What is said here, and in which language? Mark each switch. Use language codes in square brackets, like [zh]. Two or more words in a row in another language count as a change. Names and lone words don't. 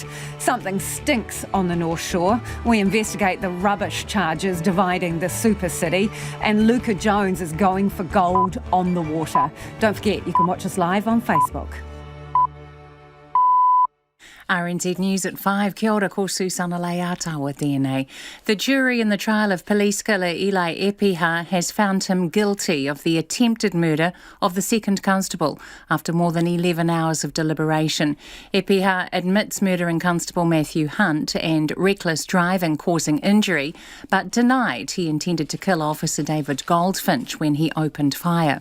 [en] Something stinks on the North Shore. We investigate the rubbish charges dividing the super city, and Luca Jones is going for gold on the water. Don't forget, you can watch us live on Facebook. RNZ News at 5. [mi] Kia ora, ko Susana Leatawa tēnei. [en] The jury in the trial of police killer Eli Epiha has found him guilty of the attempted murder of the second constable after more than 11 hours of deliberation. Epiha admits murdering Constable Matthew Hunt and reckless driving causing injury, but denied he intended to kill Officer David Goldfinch when he opened fire.